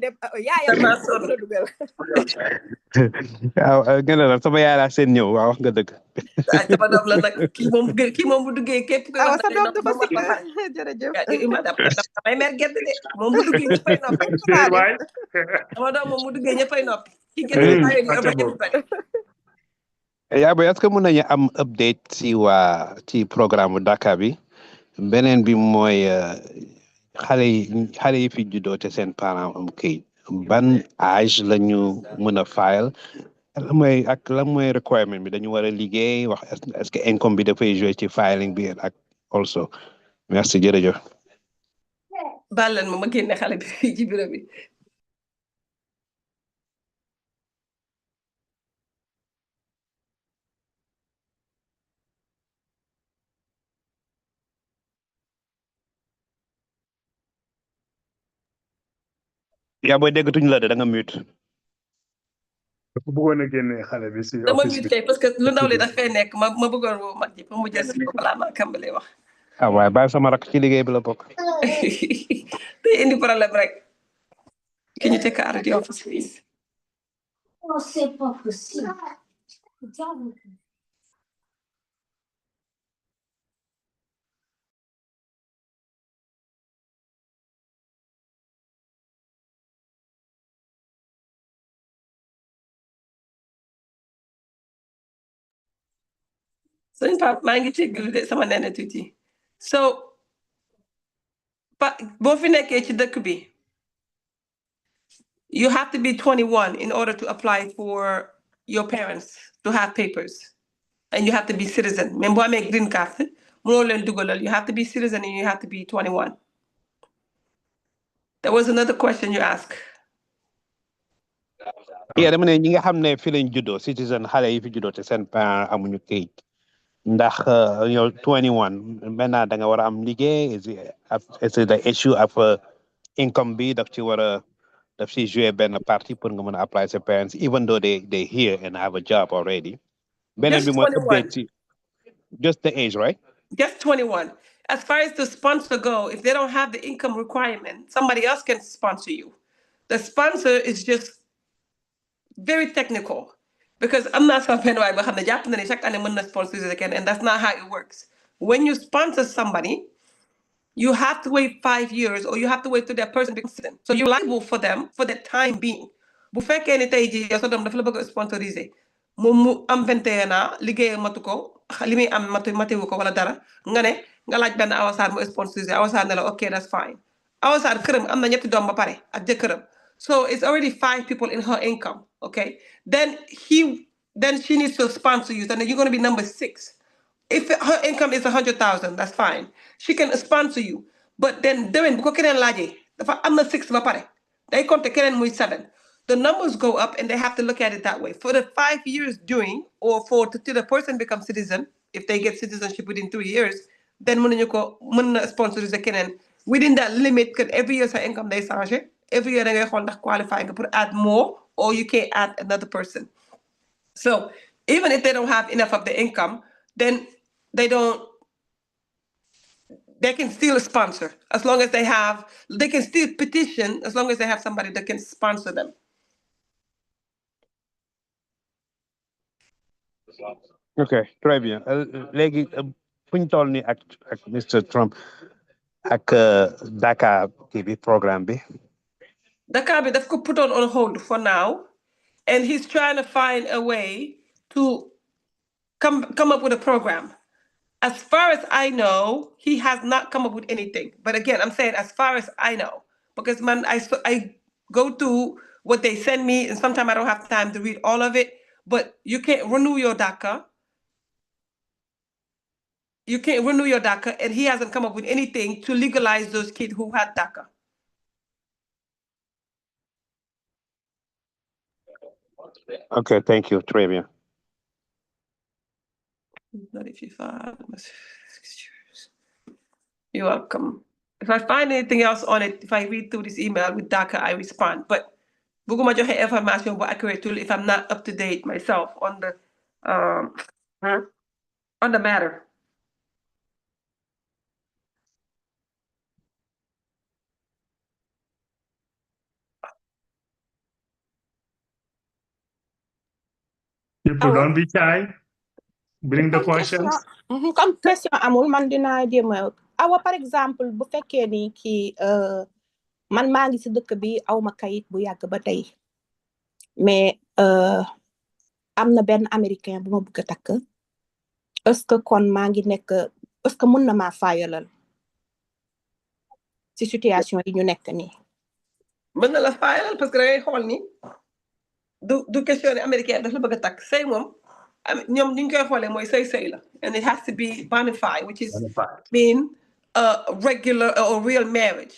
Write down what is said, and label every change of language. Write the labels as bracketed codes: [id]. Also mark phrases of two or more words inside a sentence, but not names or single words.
[wo] waaw gën a la sama yaay laa seen ñëw waaw wax nga dëgg. ah sama doom la nag kii moom bu duggee képp ku wax sa doom dafa sikk jërëjëf. damay mer gerte de moom bu duggee ñëppay noppi. sama doom moom bu duggee ñëppay noppi. ki gerte bàyyi di everybody. yaa booy [fr] est-ce que [wo] mën nañu am update ci programme Dakar bi beneen bi mooy xale yi fi juddoo te seen parents am kayit ban âge la ñu mën a file lan mooy requirement bi dañu war a liggéey wax [fr] est-ce que [wo] income bi dafay jouer ci filing bi ak also merci jërëjëf. baal leen ma génne xale bi fii ci bureau bi. yaa booy déggatuñu la de da nga mute. dafa bëggoon a génne xale bi si dama office mute bi. kay [fr] parce que [wo] lu ndaw li dafay nekk ma bëggoon woo mag ji pour mu jël si ko balaa maa kàmbalee wax. ah waaye bàyyi sama rakk ci liggéey bi la bokk. day indi problème rek. [en] Can you take her out of the office, please? [fr] Oh, c'est pas possible. [en] So in fact, [wo] maa ngi jéggalu de sama nene tuuti. [en] So [wo] boo fi nekkee ci dëkk bi [en] you have to be 21 in order to apply for your parents to have papers. And you have to be citizen. [wo] Même boo amee [en] green card, [wo] mënoo leen dugalal. [en] You have to be citizen and you have to be 21. There was another question you asked. Yeah, [wo] dama ne ñi nga xam ne fi lañ juddoo citizen xale yi fi juddoo te seen parents amuñu kayit ndax yow 21 maintenant da nga war a am liggéey [en] is it the issue of income [wo] bi daf ci jouer benn partie pour nga mën a apply sa parents [en] even though they here and have a job already. [wo] Beneen bi mooy [en] update just the age, right? Just 21. As far as the sponsor go, if they don't have the income requirement, somebody else can sponsor you. The sponsor is just very technical. Because I'm not something why but [fr] chaque année [wo] mën na sponsoriser kenn, [en] and that's not how it works. When you sponsor somebody, you have to wait 5 years, or you have to wait till that person becomes citizen. So you're liable for them for the time being. [wo] Bu fekkee ni tey jii yow sa doom dafa la bëgg a sponsoriser moom mu am 21 ans liggéey matu ko li muy am matewu ko wala dara nga ne nga laaj benn awasaar mu sponsoriser awasaar ne la [en] ok that's fine. [wo] Awasaar këram am na ñetti doom ba pare ak jëkkëram. [en] So it's already 5 people in her income. Okay, then she needs to sponsor you. Then you're going to be number 6. If her income is 100,000, that's fine. She can sponsor you. But then [wo] déwén bu ko keneen laajee dafa am na 6 ba pare day compter keneen muy 7. [en] The numbers go up, and they have to look at it that way. For the 5 years doing, or till the person becomes citizen, if they get citizenship within 3 years, then [wo] mën na sponsoriser keneen [en] within that limit. Because every year [wo] sa income day changé. [en] Every year [wo] da ngay xool ndax qualify nga pour [en] add more, or you can add another person. So even if they don't have enough of the income, then they can still sponsor as long as they can still petition as long as they have somebody that can sponsor them. [fr] Okay, très bien. [wo] Léegi fuñ toll ni ak Mr. Trump ak Dakar bi programme bi. [en] Dakar [wo] bi daf ko [en] put on hold for now, and he's trying to find a way to come up with a program. As far as I know, he has not come up with anything. But again, I'm saying as far as I know, because I go to what they send me, and sometimes I don't have time to read all of it. But you can't renew your DACA. You can't renew your DACA, and he hasn't come up with anything to legalize those kids who had DACA. Okay, thank you. Très bien. Not if you find. You're welcome. If I find anything else on it, if I read through this email with DACA, I respond. But [wo] bëgguma joxe information bu accurate [en] if I'm not up to date myself on the matter. People don't be shy. Bring the questions. [wo] Comme question amul man dinaa jéem a awa [fr] par exemple [wo] bu fekkee ni kii man maa ngi si dëkk bi awma kayit bu yàgg ba tey mais am na benn américain bu ma bëgg a takk [fr] est-ce que [wo] kon maa ngi nekk [fr] est-ce que [wo] mën na maa faayalal si situation yi ñu nekk nii. mën na la faayalal [fr] parce que [wo] da ngay xool ni du question américain daf la bëgg a takk sëy moom ñoom ni ñu koy xoolee mooy sëy la, [en] and it has to be bona fide, which is mean a regular or real marriage.